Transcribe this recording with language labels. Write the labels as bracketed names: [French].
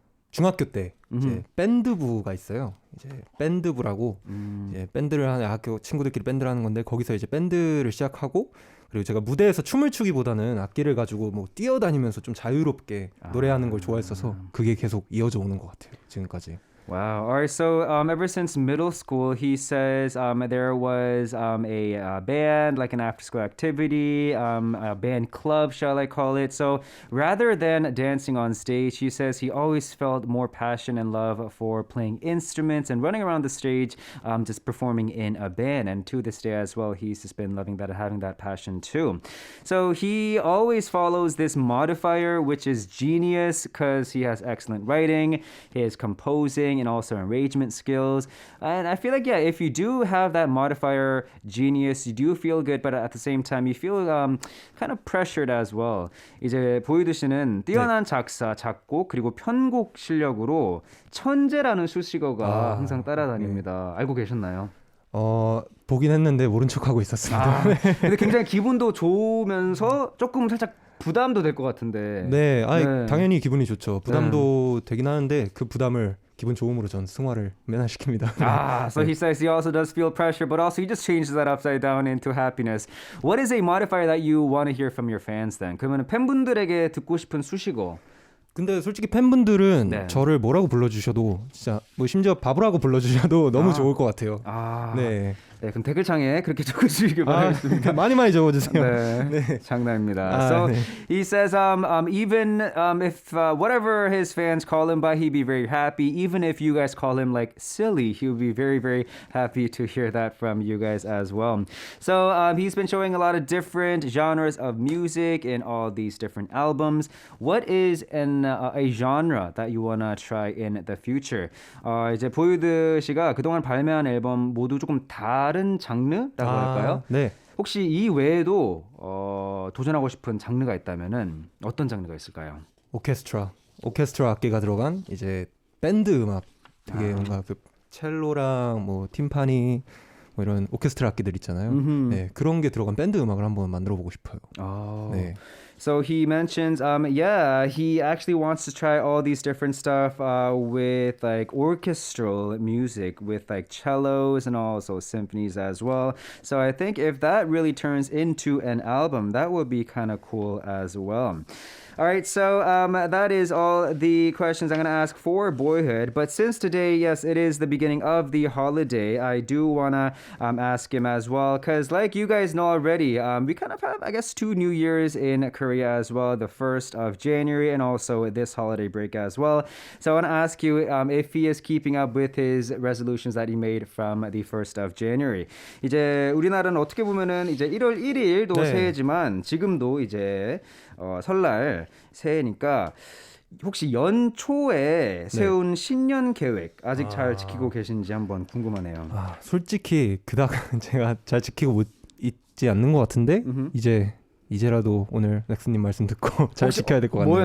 [Korean] 중학교 때 이제 밴드부가 있어요. 이제 밴드부라고 이제 밴드를 하는 학교 친구들끼리 밴드를 하는 건데 거기서 이제 밴드를 시작하고 그리고 제가 무대에서 춤을 추기보다는 악기를 가지고 뭐 뛰어다니면서 좀 자유롭게 노래하는 걸 좋아했어서 그게 계속 이어져 오는 것 같아요. 지금까지. [English] Wow. All right. So ever since middle school, he says there was a band, like an after-school activity, a band club, shall I call it. So rather than dancing on stage, he says he always felt more passion and love for playing instruments and running around the stage, just performing in a band. And to this day as well, he's just been loving that and having that passion too. So he always follows this modifier, which is genius because he has excellent writing, his composing, and also arrangement skills. And I feel like, if you do have that modifier genius, you do feel good, but at the same time, you feel kind of pressured as well. [Korean] 이제 보이드 씨는 뛰어난 작사, 작곡, 그리고 편곡 실력으로 천재라는 수식어가 항상 따라다닙니다. 네. 알고 계셨나요? 보긴 했는데 모른 척하고 있었습니다. 근데 굉장히 기분도 좋으면서 조금 살짝 부담도 될 것 같은데. 네, 당연히 기분이 좋죠. 부담도 되긴 하는데 그 부담을 기분 좋음으로 전 승화를 면하시킵니다. [English] So he says he also does feel pressure, but also he just changes that upside down into happiness. What is a modifier that you want to hear from your fans then? [Korean] 그러면 팬분들에게 듣고 싶은 수식어. 근데 솔직히 팬분들은 네. 저를 뭐라고 불러주셔도 진짜 뭐 심지어 바보라고 불러주셔도 너무 좋을 것 같아요. 네. 네, 그럼 댓글창에 그렇게 적어주시길 바라겠습니다. 많이 적어주세요. 네, 장난입니다. [English] So he says even if whatever his fans call him by, he'd be very happy. Even if you guys call him like silly, he'll be very, very happy to hear that from you guys as well. So he's been showing a lot of different genres of music in all these different albums. What is a genre that you wanna try in the future? [Korean] 이제 보이드 씨가 그동안 발매한 앨범 모두 조금 다른 장르라고 할까요? 네. 혹시 이 외에도 도전하고 싶은 장르가 있다면은 어떤 장르가 있을까요? 오케스트라 악기가 들어간 이제 밴드 음악 되게 뭔가 그 첼로랑 뭐 팀파니 뭐 이런 오케스트라 악기들 있잖아요. 네, 그런 게 들어간 밴드 음악을 한번 만들어 보고 싶어요. 네. [English] So he mentions, yeah, he actually wants to try all these different stuff with like orchestral music, with like cellos and also symphonies as well. So I think if that really turns into an album, that would be kind of cool as well. All right, so that is all the questions I'm going to ask for Boyhood. But since today, yes, it is the beginning of the holiday, I do want to ask him as well. Because like you guys know already, we kind of have, I guess, 2 New Years in Korea as well. The 1st of January and also this holiday break as well. So I want to ask you if he is keeping up with his resolutions that he made from the 1st of January. [Korean] 이제 우리나라는 어떻게 보면은 이제 1월 1일도 네. 새해지만 지금도 이제 설날 새해니까 혹시 연초에 세운 신년 계획 아직 잘 지키고 계신지 한번 궁금하네요. 솔직히 그닥 제가 잘 지키고 못 있지 않는 것 같은데 이제라도 오늘 넥슨님 말씀 듣고 잘 지켜야 될 것 같네요.